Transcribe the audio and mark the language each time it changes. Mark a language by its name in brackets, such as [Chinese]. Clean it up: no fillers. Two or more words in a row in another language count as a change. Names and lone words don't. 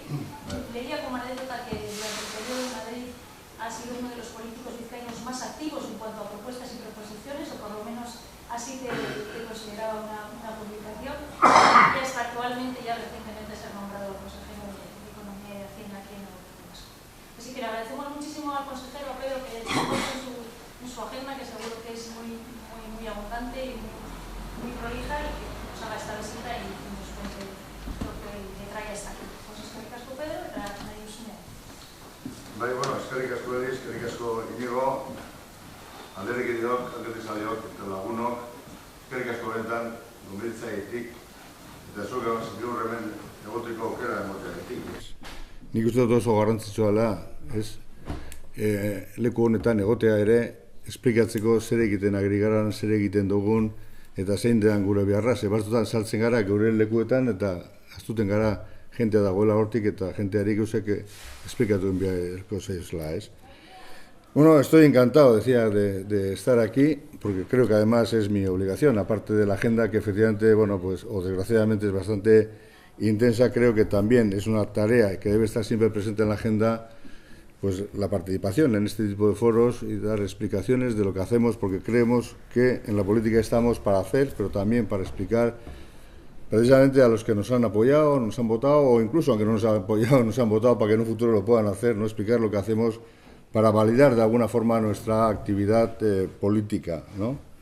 [Spanish] Leía como anécdota que durante el periodo de Madrid ha sido uno de los políticos vizcaínos más activos en cuanto a propuestas y proposiciones, o por lo menos así te consideraba una publicación, y hasta actualmente, ya recientemente, se ha nombrado consejero de Economía y de Hacienda aquí en el Gobierno vasco. Así que le agradecemos muchísimo al consejero, a Pedro, que haya puesto en su agenda, que seguro que es muy abundante y muy prolija, y que nos haga esta visita y nos cuente lo que le trae hasta aquí. [Basque] Pues eskerrik asko, Pedro, eta nahi duzunean. Bai, bueno, eskerrik asko Eri, eskerrik asko Inigo, alderdikideok, alderditzaileok eta lagunok, eskerrik asko benetan gonbidatzailetik, eta zuek ziur hemen egoteko aukera emateagatik. Nik uste dut oso garrantzitsua dela, leku honetan egotea ere, esplikatzeko zer egiten agri garan, zer egiten dugun, eta zein den gure beharra, batzutan saltzen gara gure lekuetan, eta aztuten gara jentea dagoela hortik, eta jenteari gauzek esplikatu beharko zaizela, ez? [Spanish] Bueno, estoy encantado, decía, de estar aquí, porque creo que además es mi obligación, aparte de la agenda que efectivamente, bueno, pues, o desgraciadamente es bastante intensa, creo que también es una tarea que debe estar siempre presente en la agenda, pues la participación en este tipo de foros y dar explicaciones de lo que hacemos, porque creemos que en la política estamos para hacer, pero también para explicar precisamente a los que nos han apoyado, nos han votado, o incluso aunque no nos han apoyado, nos han votado para que en un futuro lo puedan hacer, no explicar lo que hacemos para validar de alguna forma nuestra actividad política, ¿no?